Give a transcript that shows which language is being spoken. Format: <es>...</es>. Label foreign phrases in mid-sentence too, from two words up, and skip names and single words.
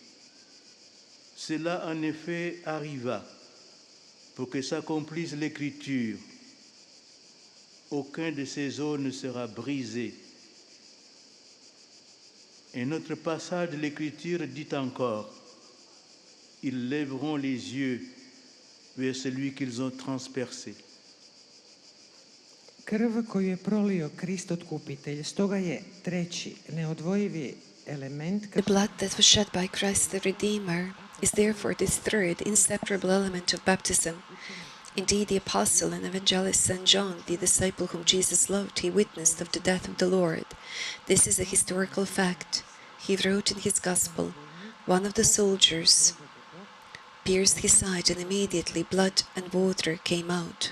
<fr>Cela en effet arriva pour que s'accomplisse l'Écriture. Aucun de ces os ne sera brisé. Un autre passage de l'Écriture dit encore, ils lèveront les yeux vers celui qu'ils ont transpercé.</fr> <hr>Krv koju je prolio Krist otkupitelj, stoga je treći neodvojivi element</hr> <en>The blood that was shed by Christ the Redeemer is therefore this third inseparable element of baptism. Indeed, the apostle and evangelist St. John, the disciple whom Jesus loved, he witnessed of the death of the Lord. This is a historical fact. He wrote in his gospel, one of the soldiers pierced his side and immediately blood and water came out.</en>